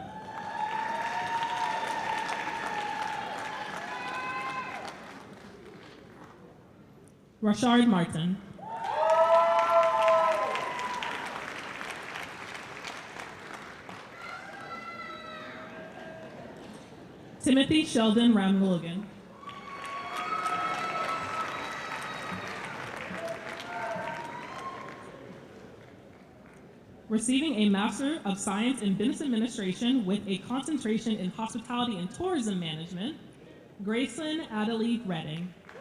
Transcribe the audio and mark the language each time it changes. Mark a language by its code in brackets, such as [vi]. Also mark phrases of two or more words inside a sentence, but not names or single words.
[en] Rashard Martin. Timothy Sheldon Ramlogan. Receiving a Master of Science in Business Administration with a concentration in Hospitality and Tourism Management, Gracelyn Adelie Redding.